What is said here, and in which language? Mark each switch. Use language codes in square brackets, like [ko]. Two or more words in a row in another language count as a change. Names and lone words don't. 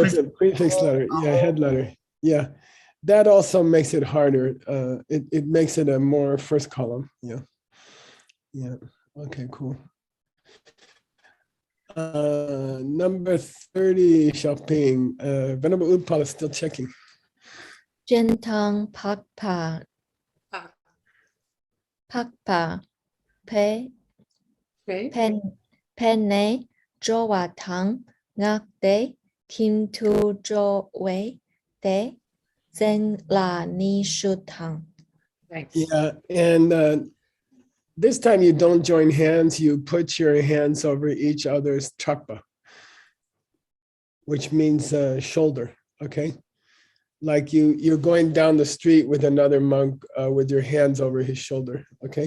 [en] there's a prefix letter. Yeah, head letter. Yeah. That also makes it harder. It makes it a more first column. Yeah. Yeah. Okay, cool. Number 30, Xiaoping. Venerable Utpal is still checking. [bo] Jentang pakpa pe [en] Okay. [bo] penne jowatang ngakde kim tu jo wei de zen la ni shutang. [en] Thanks. Yeah, and this time you don't join hands, you put your hands over each other's chakpa, which means shoulder, okay? Like you're going down the street with another monk with your hands over his shoulder, okay?